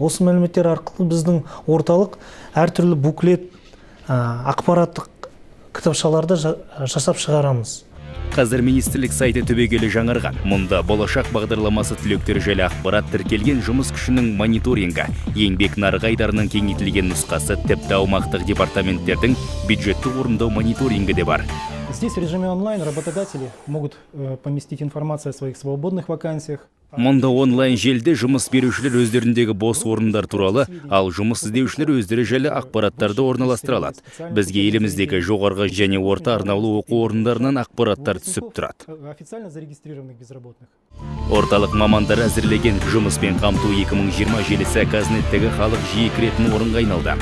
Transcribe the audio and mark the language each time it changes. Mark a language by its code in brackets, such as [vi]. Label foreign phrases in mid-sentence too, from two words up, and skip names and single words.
[kk] Осы мәліметтер арқылы біздің орталық әртүрлі буклет, ақпараттық кітапшаларды жасап шығарамыз. Қазір министрлік сайты түбегейлі жаңарған. Мұнда болашақ бағдарламасы түлектері жайлы ақпарат тіркелген жұмыс күшінің мониторингі, еңбек нарығы айдарының кеңейтілген нұсқасы, тіпті аумақтық департаменттердің бюджетті орындау мониторингі де бар. [ru] Здесь в режиме онлайн работодатели могут поместить информацию о своих свободных вакансиях. [kk] Мұнда онлайн желіде жұмыс берушілер өздеріндегі бос орындар туралы, ал жұмыс іздеушілер өздері жайлы ақпараттарды орналастыра алады. Бізге еліміздегі жоғарғы және орта арнаулы оқу орындарынан ақпараттар түсіп тұрады. [ru] Официально зарегистрированных безработных. [kk] Орталық мамандары әзірлеген жұмыспен қамту 2020 желісі Қазнеттегі халық жиі кіретін орынға айналды.